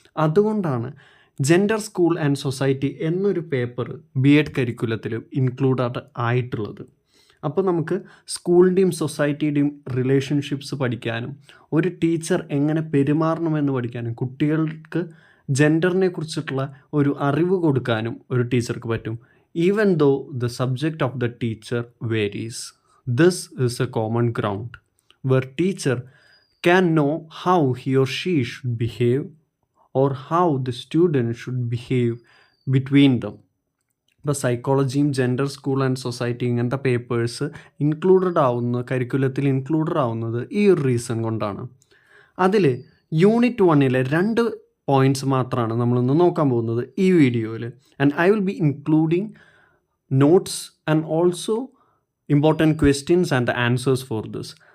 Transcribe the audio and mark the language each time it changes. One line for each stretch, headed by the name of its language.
Malayalam: അതുകൊണ്ടാണ് gender, school and society എന്നൊരു paper B Ed കരിക്കുലത്തിൽ included ആയിട്ടുള്ളത്. അപ്പോൾ നമുക്ക് സ്കൂളിൻ്റെയും സൊസൈറ്റിയുടെയും റിലേഷൻഷിപ്സ് പഠിക്കാനും ഒരു ടീച്ചർ എങ്ങനെ പെരുമാറണമെന്ന് പഠിക്കാനും കുട്ടികൾക്ക് ജെൻഡറിനെ കുറിച്ചിട്ടുള്ള ഒരു അറിവ് കൊടുക്കാനും ഒരു ടീച്ചർക്ക് പറ്റും.
English: Even though the subject of the teacher varies, this is a common ground where teacher can know how he or she should behave or how the student should behave between them.
Malayalam: ഇപ്പോൾ സൈക്കോളജിയും gender, school and society ഇങ്ങനത്തെ papers കരിക്കുലത്തിൽ included ആവുന്നത് ഈ ഒരു reason കൊണ്ടാണ്. അതിൽ unit 1 2 points മാത്രമാണ് നമ്മളിന്ന് നോക്കാൻ പോകുന്നത് ഈ വീഡിയോയിൽ.
English: And I will be including notes and also important questions and answers for this.